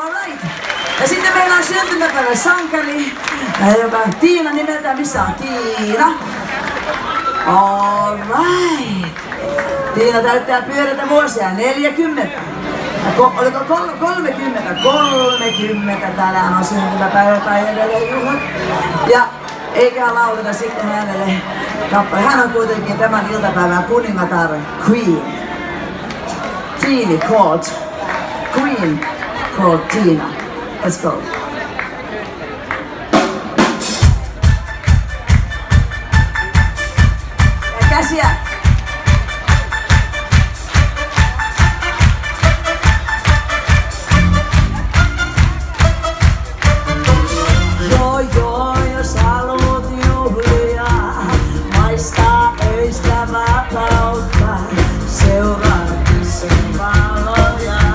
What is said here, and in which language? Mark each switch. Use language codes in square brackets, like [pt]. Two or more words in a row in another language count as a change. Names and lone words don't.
[fi] right. Ja sitten meillä on syntymäpäivän sankari, joka on Tiina nimeltään. Missä on Tiina? [en] All right. [fi] Tiina täyttää pyöreitä vuosia 40. Oliko 30? 30 täällä on syntymäpäivä tai edelleen juhlat. Ja eiköhän lauleta sitten hänelle kappale. Hän on kuitenkin tämän iltapäivän kuningatar Queen. [en] Queen called Tiina. Let's go. [fi] Ja käsiä. Joo, jos haluut juhlia, maistaa öistä vapautta, seuraa sen valoja.